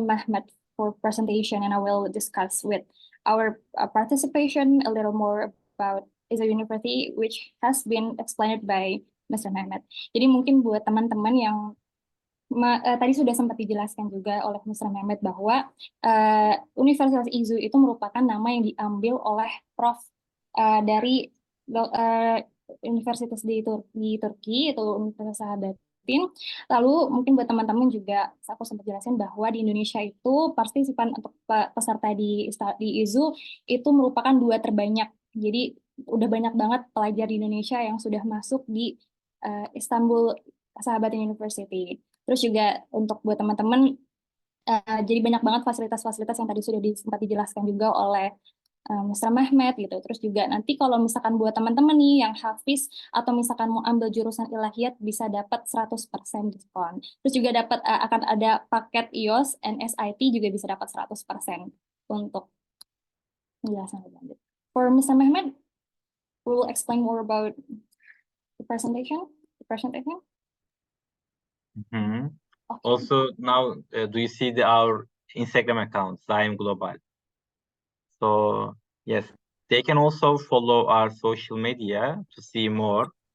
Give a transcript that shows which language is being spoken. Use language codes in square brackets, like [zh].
[en] Mehmet for presentation, and I will discuss with our participation a little more about ISO University, which has been explained by Mr. Mehmet. [id] Jadi mungkin buat teman-teman yang tadi sudah sempat dijelaskan juga oleh Mr. Mehmet bahwa Universitas ISU itu merupakan nama yang diambil oleh Prof dari universitas di Turki, itu Universitas Sahabat Lalu mungkin buat teman-teman juga aku sempat jelasin bahwa di Indonesia itu partisipan untuk peserta di IZU itu merupakan 2 terbanyak. Jadi udah banyak banget pelajar di Indonesia yang sudah masuk di Istanbul Sahabatin University. Terus juga untuk buat teman-teman, jadi banyak banget fasilitas-fasilitas yang tadi sudah sempat dijelaskan juga oleh Mr. Mehmet gitu. Terus juga nanti kalau misalkan buat teman-teman nih yang hafiz atau misalkan mau ambil jurusan ilahiyat bisa dapat 100% diskon. Terus juga dapat akan ada paket IOS and SIT juga bisa dapat 100% untuk penjelasan lebih lanjut. [en] For Mr. Mehmet, we will explain more about the presentation. Mhm. Okay. Also, now, do you see our Instagram account, Zaim Global? So, yes, they can also follow our social media to see more.